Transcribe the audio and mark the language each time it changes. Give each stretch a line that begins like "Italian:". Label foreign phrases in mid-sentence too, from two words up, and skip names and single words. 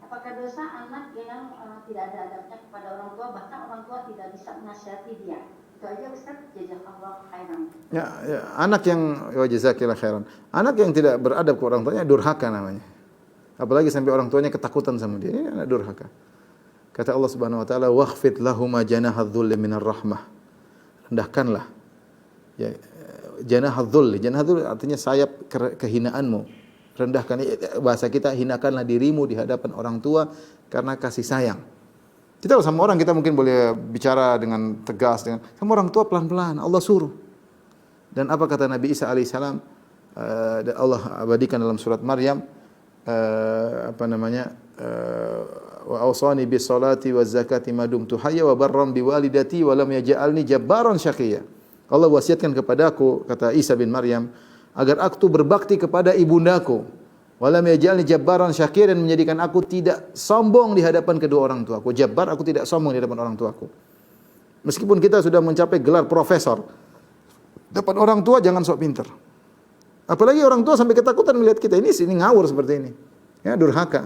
Indonesian: Apakah dosa anak yang tidak ada adabnya kepada orang tua, bahkan orang tua tidak bisa menasihati dia? Itu aja Ustaz,
Arabic: جزاك الله خيرا.
Indonesian: Ya, anak yang
Arabic: جزاك الله خيرا.
Indonesian: Anak yang tidak beradab ke orang tuanya durhaka namanya. Apalagi sampai orang tuanya ketakutan sama dia, ini anak durhaka. Kata Allah Subhanahu wa taala,
Arabic: "واخفض لهما جناح الذل من الرحمة."
Indonesian: Rendahkanlah ya
Arabic: جناح الذل. جناح الذل
Indonesian: artinya sayap kehinaanmu. Rendahkan, bahasa kita, hinakanlah dirimu di hadapan orang tua karena kasih sayang. Kita sama orang kita mungkin boleh bicara dengan tegas, sama orang tua pelan-pelan, Allah suruh. Dan apa kata Nabi Isa alaihissalam, Allah abadikan dalam surat Maryam,
Arabic: وأوصاني بالصلاة والزكاة ما دمت حيا وبرا بوالدتي ولم يجعلني جبارا شقيا.
Indonesian: Allah wasiatkan kepadaku, kata Isa bin Maryam, agar aku berbakti kepada ibundaku,
Arabic: ولم يجعلني جبارا شقيا,
Indonesian: dan menjadikan aku tidak sombong di hadapan kedua orang tuaku. Jabbar, aku tidak sombong di hadapan orang tuaku. Meskipun kita sudah mencapai gelar profesor, depan orang tua jangan sok pintar. Apalagi orang tua sampai ketakutan melihat kita, ini ngawur seperti ini. Ya, durhaka.